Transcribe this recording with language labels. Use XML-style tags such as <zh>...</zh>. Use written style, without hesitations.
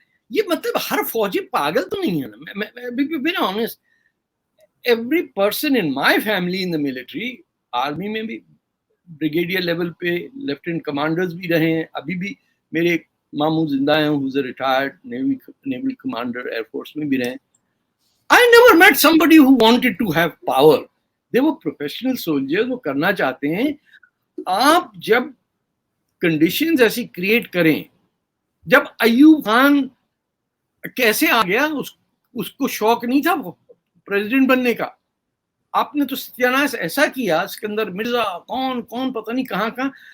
<ur>یہ مطلب ہر فوجی پاگل تو نہیں ہے نا.</ur> <en>every person in my family in the military,</en> <ur>army میں بھی بریگیڈیئر لیول پہ لیفٹیننٹ کمانڈرز بھی رہے ہیں. ابھی بھی میرے ایک ماموں زندہ ہیں,</ur> <en>who's a retired naval commander,</en> <ur>air force میں بھی رہے ہیں.</ur> <en>I never met somebody who wanted to have power. They were professional soldiers,</en> <ur>وہ کرنا چاہتے ہیں. آپ جب کنڈیشنز ایسی کریٹ کریں, جب ایوب خان کیسے آ گیا, اس کو شوق نہیں تھا پریزیڈنٹ بننے کا. آپ نے تو ستیاناش ایسا کیا, اسکندر مرزا کون پتہ نہیں کہاں کہاں.</ur>